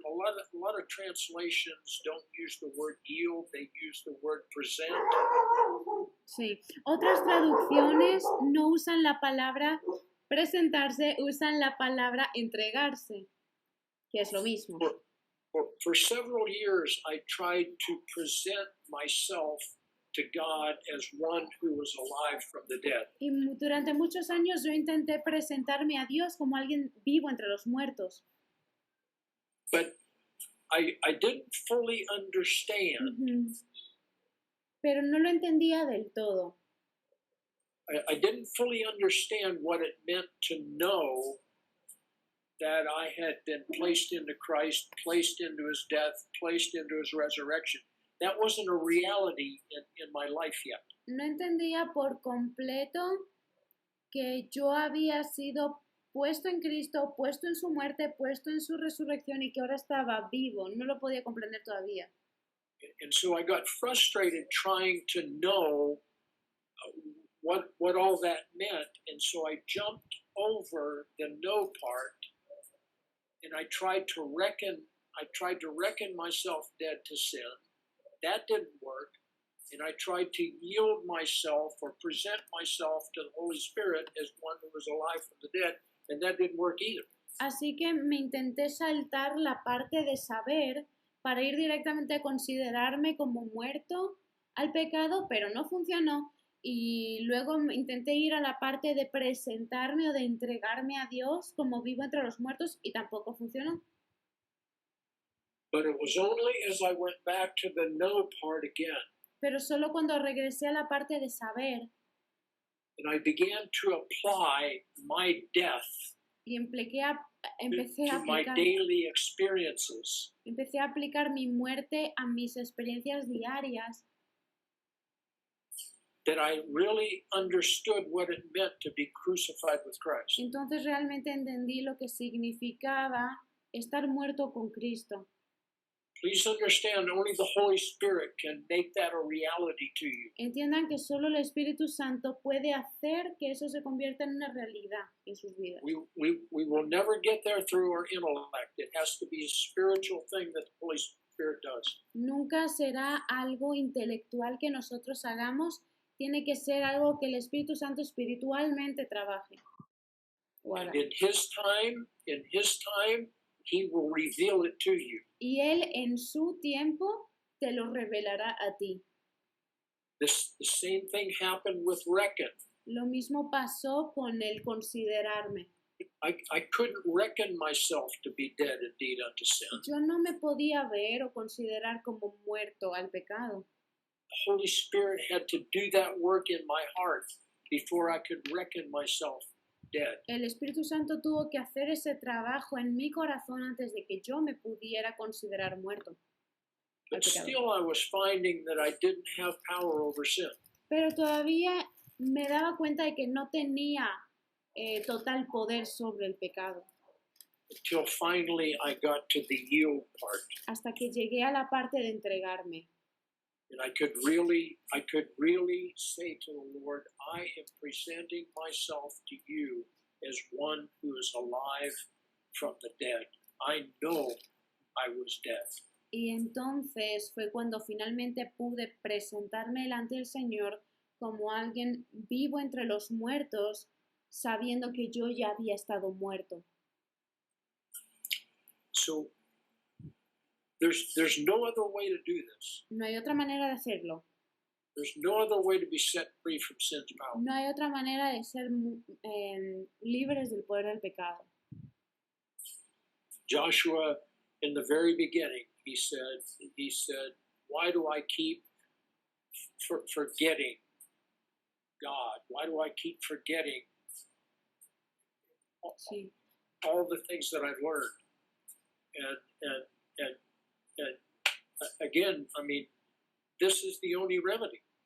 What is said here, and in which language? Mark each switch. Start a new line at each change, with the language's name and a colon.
English: A lot of translations don't use the word yield; they use the word present.
Spanish: sí. Otras traducciones no usan la palabra presentarse, usan la palabra entregarse, que es lo mismo.
English: For several years, I tried to present myself to God as one who was alive from the dead.
Spanish: Y durante muchos años yo intenté presentarme a Dios como alguien vivo entre los muertos.
English: But I didn't fully understand. Ujú.
Spanish: Pero no lo entendía del todo.
English: I didn't fully understand what it meant to know that I had been placed into Christ, placed into his death, placed into his resurrection. That wasn't a reality in my life yet.
Spanish: No entendía por completo que yo había sido puesto en Cristo, puesto en su muerte, puesto en su resurrección y que ahora estaba vivo. No lo podía comprender todavía.
English: And so I got frustrated trying to know what all that meant. And so I jumped over the know part, and I tried to reckon myself dead to sin. That didn't work. And I tried to yield myself or present myself to the Holy Spirit as one who was alive from the dead, and that didn't work either.
Spanish: Así que me intenté saltar la parte de saber para ir directamente a considerarme como muerto al pecado, pero no funcionó. Y luego intenté ir a la parte de presentarme o de entregarme a Dios como vivo entre los muertos y tampoco funcionó.
English: But it was only as I went back to the know part again,
Spanish: Pero solo cuando regresé a la parte de saber
English: and I began to apply my death
Spanish: y empecé a
English: to my
Spanish: aplicar,
English: daily experiences,
Spanish: empecé a aplicar mi muerte a mis experiencias diarias,
English: that I really understood what it meant to be crucified with Christ.
Spanish: entonces realmente entendí lo que significaba estar muerto con Cristo.
English: Please understand, only the Holy Spirit can make that a reality to you.
Spanish: Entiendan que solo el Espíritu Santo puede hacer que eso se convierta en una realidad en sus vidas.
English: We will never get there through our intellect. It has to be a spiritual thing that the Holy Spirit does.
Spanish: Nunca será algo intelectual que nosotros hagamos, tiene que ser algo que el Espíritu Santo espiritualmente trabaje.
English: And in His time, He will reveal it to you.
Spanish: Y Él en su tiempo te lo revelará a ti.
English: The same thing happened with reckon.
Spanish: Lo mismo pasó con el considerarme.
English: I couldn't reckon myself to be dead indeed unto sin.
Spanish: Yo no me podía ver o considerar como muerto al pecado.
English: The Holy Spirit had to do that work in my heart before I could reckon myself dead.
Spanish: El Espíritu Santo tuvo que hacer ese trabajo en mi corazón antes de que yo me pudiera considerar muerto.
English: But still I was finding that I didn't have power over sin.
Spanish: Pero todavía me daba cuenta de que no tenía total poder sobre el pecado.
English: Until finally I got to the yield part.
Spanish: Hasta que llegué a la parte de entregarme.
English: And I could really say to the Lord, I am presenting myself to you as one who is alive from the dead. I know I was dead.
Spanish: Y entonces fue cuando finalmente pude presentarme delante del Señor como alguien vivo entre los muertos, sabiendo que yo ya había estado muerto.
English: So there's no other way to do this.
Spanish: No hay otra manera de hacerlo.
English: There's no other way to be set free from sin's power.
Spanish: No hay otra manera de ser libres del poder del pecado.
English: Joshua, in the very beginning, he said, why do I keep forgetting God? Why do I keep forgetting
Spanish: Sí.
English: all the things that I've learned? And again, I mean, this is the only remedy.